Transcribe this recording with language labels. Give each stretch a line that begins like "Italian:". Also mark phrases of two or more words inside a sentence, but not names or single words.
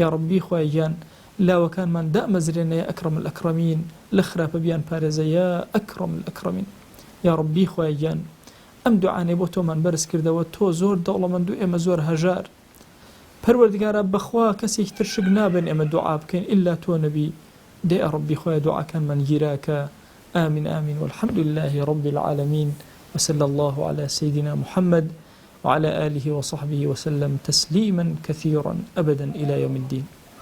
Central Kurdish: ڕەبی خۆی یان لاوەکانمان دامەزرێنە
Arabic: یا ئەکرەم الئەکرەمین
Central Kurdish: لە خراپە بیان پارێزە
Arabic: یا ئەکرەم الئەکرەمین
Central Kurdish: یا ڕەبی خۆی یان ئەم دوعانەی بۆ تۆمان بەرز کردەوە تۆ زۆر دەوڵەمەند و ئێمە زۆر هەژار پەروەردگارە بەخوا کەسێکی تر شک نابن ئێمە دوعا بکەین ئیلا تۆ نەبی دێ ڕەبی خۆی دوعاکانمان گیراکە
Arabic: آمين آمين والحمد لله رب العالمين وصلى الله على سيدنا محمد وعلى آله وصحبه وسلم تسليما كثيرا أبدا إلى يوم الدين